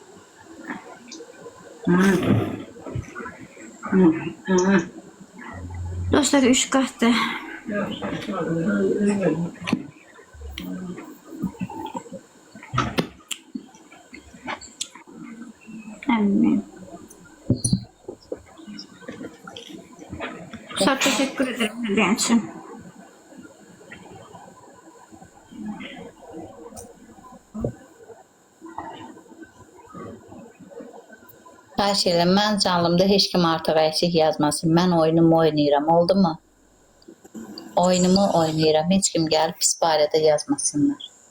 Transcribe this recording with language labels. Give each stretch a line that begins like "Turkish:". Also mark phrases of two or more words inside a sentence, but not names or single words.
Azerbaijani: Dostlar, 3 qatdır. Əmin.
Turkish: Sağ teşekkür ederim dediğin için.
Azerbaijani: Xahiş edirəm, mən canlımda heç kim artıq əksik yazmasın. Mən oyunumu oynayıram, oldu mu? Oyunumu oynayıram, heç kim gəlib pis barədə yazmasınlar.